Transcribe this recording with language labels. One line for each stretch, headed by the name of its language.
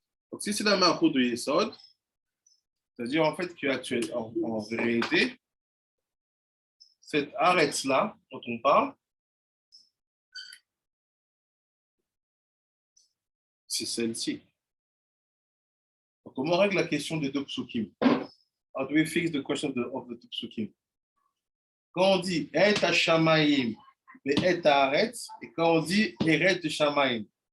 French: Donc, si c'est la malchoute de Yesod, c'est-à-dire en fait en vérité, cette arête-là dont on parle, c'est celle-ci. Donc, comment on règle la question des deux psukim?
English: How do we fix the question of the two psukim?
French: Quand on dit et shamayim et haaretz, et quand on dit eret shamayim.